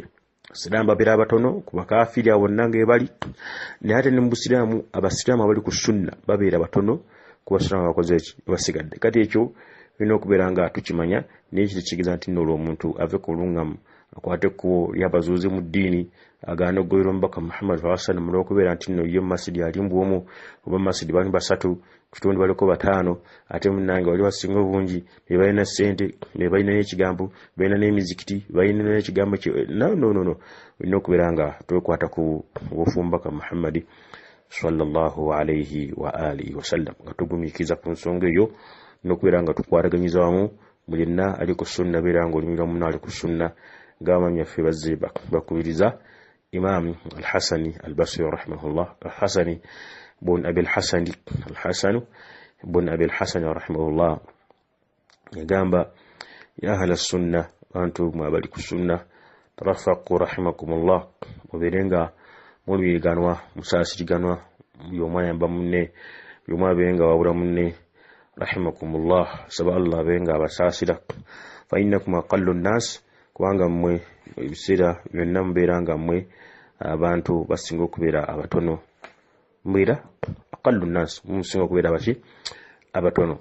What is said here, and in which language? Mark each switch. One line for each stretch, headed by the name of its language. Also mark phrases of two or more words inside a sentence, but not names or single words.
Ganda: Abasiraamu babeera batono ku bakafiiri abo bonna ng'ebali, naye ate ne mu busiraamu abasiraamu abali ku sunna babeera batono ku basiraamu abakoze basigadde. Kati ekyo tulina okubeera nga tukimanya, naye ekyo tekitegeeza nti nno olw'omuntu ave ku luŋŋamu akwate ekkubo lyabazuuzi mu ddiini agaana okugoberera omubaka Muhammad
Arabic: sallallahu alaihi wasallam
Ganda: olw'okubeera nti nno ye mu masidi ali mu bw'omu oba mu masidi bali basatu kitundu baliko bataano, ate munnange wali wasinga obungi be balina ssente, be balina n'ekigambo, balina n'emizikiti, balina n'ekigambo no. Olina okubeera nga twekwata ku bufu omubaka Muhammad
Arabic: sallallahu alaihi wa alihi wasallam
Ganda: nga tugumiikiriza ku nsonga eyo, n'okubeera nga tukwataganyiza wamu buli yenna ali ku sunna beera nga olimira munno ali ku sunna ng'abaami baffe bazze bakubiriza Imam al-Hasani al-Basri rahimahullah, al-Hasani bun Abi al-Hasani bun Abi al-Hasani rahimahullah yagamba
Arabic: ya ahla sunna,
Ganda: bantu mwabali ku sunna
Arabic: tarafaqu rahimakumullah,
Ganda: mubeere nga mulwiganwa musaasiriganwa, y'omu ayamba munne, y'omu abeere nga wabula munne rahimakumullah, saba Allah abeere nga abasaasira.
Arabic: Fa innakum aqallu nnaas,
Ganda: kubanga mmwe ebiseera byonna mubeera nga mmwe abantu basinga okubeera abatono, mubeera
Arabic: aqallu nnaas,
Ganda: musinga okubeera baki abatono.